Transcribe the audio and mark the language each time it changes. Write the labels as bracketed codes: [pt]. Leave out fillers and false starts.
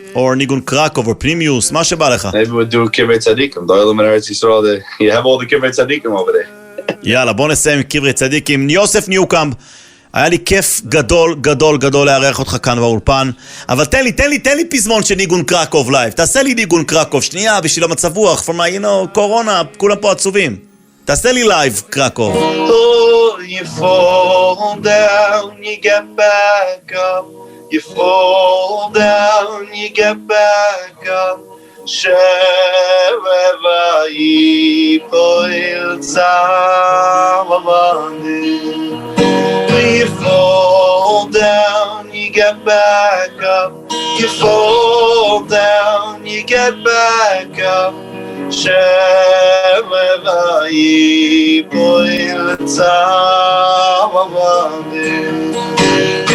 [he] Or ניגון קרקוב or פרימיוס, מה שבא לך. [en] Maybe we'll do קברי צדיקים. דוילום ארץ ישראל, you have all the קברי צדיקים over there. [he] יאללה, בוא נסיים עם קברי צדיקים. יוסף ניוקומב. היה לי כיף גדול גדול גדול לארח אותך כאן באולפן, אבל תן לי פזמון של ניגון קרקוב לייב. תעשה לי ניגון קרקוב, שנייה, בשביל המצב רוח, [en] for my, you know, [he] קורונה, כולם פה עצובים. תעשה לי לייב קרקוב. [en] You fall down, you get back up. You fall down, you get back up. Sheveva yipoil tzavavani. You fall down, you get back up. You fall down, you get back up. Sheveva yipoil tzavavani.